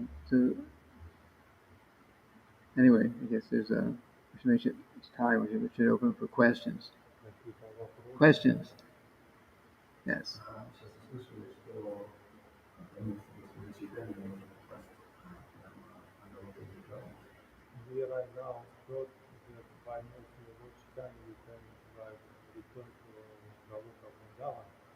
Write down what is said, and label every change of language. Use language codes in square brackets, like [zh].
[en] So anyway, I guess we should make it, it's time. We should open for questions. [ru] Какие-то вопросы. [en] Questions? Yes. [ru] Сейчас услышали, что Господа Чайтанья можно попасть на Галоку Вриндаван. [en] We right now thought that by mercy of Lord Chaitanya we can like return to Galoka Vrindavan.